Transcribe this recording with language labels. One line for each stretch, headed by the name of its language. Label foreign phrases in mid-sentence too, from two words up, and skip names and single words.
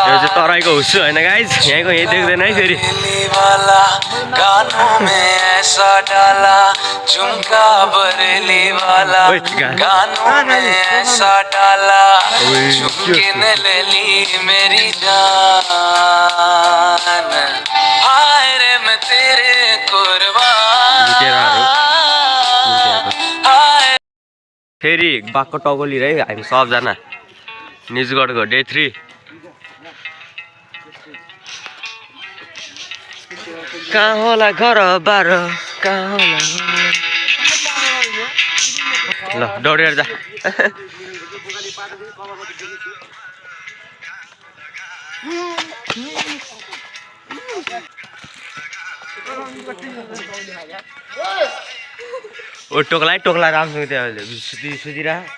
Nepali: यो चाहिँ तराईको हुस्सु होइन गाइज यहीँको यही देख्दैन है फेरि
Hindi: वाला कानों में ऐसा डाला झुमका बरेली वाला कानों में ऐसा डाला झुमके ने ले ली मेरी जान हाय रे मैं तेरे कुर्बान
Nepali: फेरि बाघको टगोली है हामी सबजना निजगढको डे 3 कहाँ होला घर बार कहाँ होला ल दौडेर जा ओ टोक्ला राम्रोसँग त्यहाँ सुतिरा